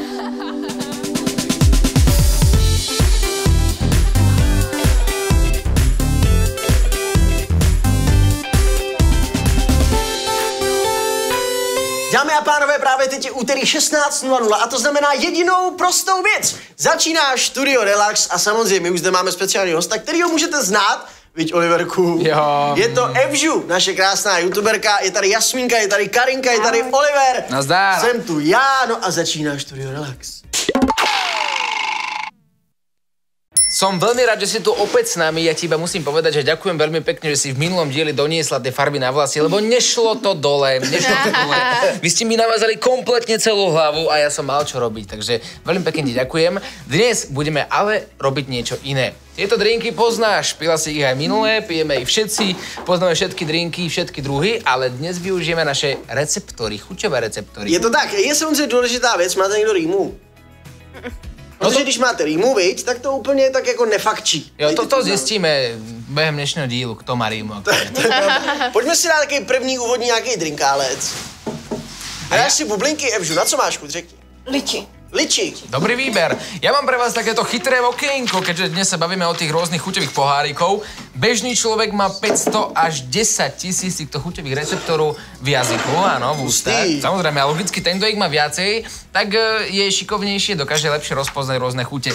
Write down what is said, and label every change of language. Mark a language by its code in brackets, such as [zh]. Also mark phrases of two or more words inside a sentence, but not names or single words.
[cs] Dámy a pánové, právě teď je úterý 16:00 a to znamená jedinou prostou věc. Začíná Studio Relax a samozřejmě už zde máme speciální hosta, kterýho můžete znát, viď Oliverku? Jo. Je to Evžu, naše krásná youtuberka, je tady Jasmínka, je tady Karinka, je tady Oliver. Nazdar. Jsem tu já, no a začíná Studio Relax. [sk] Som veľmi rád, že si tu opäť s nami. Ja ti iba musím povedať, že ďakujem veľmi pekne, že si v minulom dieli doniesla tie farby na vlasy, lebo nešlo to dole. Vy ste mi namazali kompletne celú hlavu a ja som mal čo robiť, takže veľmi pekne ti ďakujem. Dnes budeme ale robiť niečo iné. Tieto drinky poznáš, pila si ich aj minulé, pijeme ich všetci, poznáme všetky drinky, všetky druhy, ale dnes využijeme naše receptory, chuťové receptory. [cs] Je to tak, je samozřejmě důležitá věc, máte někdo rýmu? Protože když máte rýmu, viď, tak to úplně tak jako nefakčí. Jo, to zjistíme během dnešního dílu, kto má rýmu. Pojďme si dát takový první úvodní nějaký drinkálec. Hráš si bublinky, Evžu, na co máš chuť, řekni? Liči. Liči. [sk] Dobrý výber. Ja mám pre vás takéto chytré okienko, keďže dnes sa bavíme o tých rôznych chuťových pohárikov. Bežný človek má 500 až 10 000 týchto chuťových receptorov v jazyku, áno, v ústach. Samozrejme, ale logicky tento ich má viacej, tak je šikovnejšie, dokáže lepšie rozpoznať rôzne chute.